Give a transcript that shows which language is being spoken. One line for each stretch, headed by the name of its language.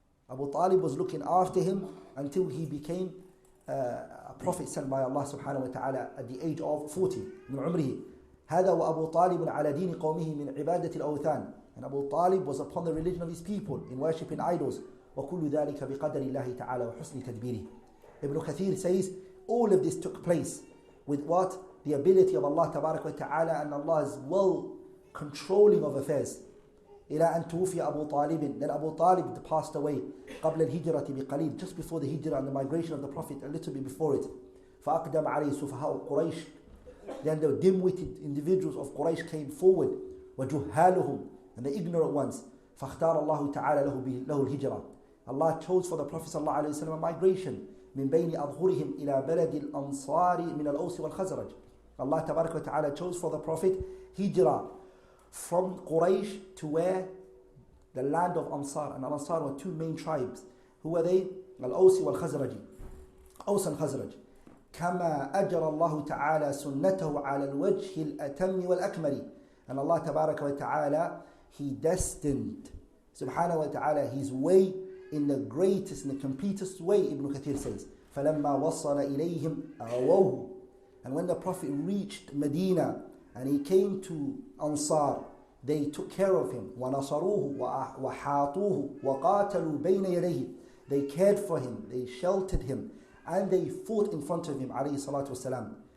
English: Abu Talib was looking after him until he became a prophet sent by Allah subhanahu wa ta'ala at the age of 40
Arabic: من عمره. هذا وأبو طالب على دين قومه من عبادة الأوثان.
English: And Abu Talib was upon the religion of his people in worshipping idols.
Arabic: وكل ذلك بقدر الله تعالى وحسن تدبيره.
English: Ibn Kathir says all of this took place with what? The ability of Allah tabarak wa ta'ala and Allah's well controlling of affairs.
Arabic: إلى أن توفي أبو طالب.
English: Then Abu Talib passed away
Arabic: قبل الهجرة بقليل,
English: just before the hijrah and the migration of the Prophet, a little bit before it.
Arabic: فأقدم عليه سفهاء قريش.
English: Then the dim-witted individuals of Quraysh came forward.
Arabic: وجهالهم,
English: and the ignorant ones.
Arabic: فاختار الله تعالى له الهجرة.
English: Allah chose for the Prophet
Arabic: صلى الله عليه وسلم
English: a migration
Arabic: من بين أظهرهم إلى بلد الأنصار من الأوس والخزرج.
English: Allah تبارك وتعالى chose for the Prophet hijrah from Quraysh to where? The land of Ansar. And Ansar were two main tribes. Who were they? Al-Awsi wal-Khazraji. Aws and Khazraj.
Arabic: كما أجر الله تعالى سنته على الوجه الأتم والأكمل.
English: And Allah تبارك وتعالى, He destined subhanahu wa ta'ala His way in the greatest and the completest way. Ibn Kathir says
Arabic: فَلَمَّا وَصَّلَ إِلَيْهِمْ أَغَوْهُ.
English: And when the Prophet reached Medina and he came to Ansar, they took care of him.
Arabic: وَنَصَرُوهُ وَحَاطُوهُ وَقَاتَلُوا بَيْنَ يَدَيْهِ.
English: They cared for him, they sheltered him, and they fought in front of him, alayhi salatu wasalam.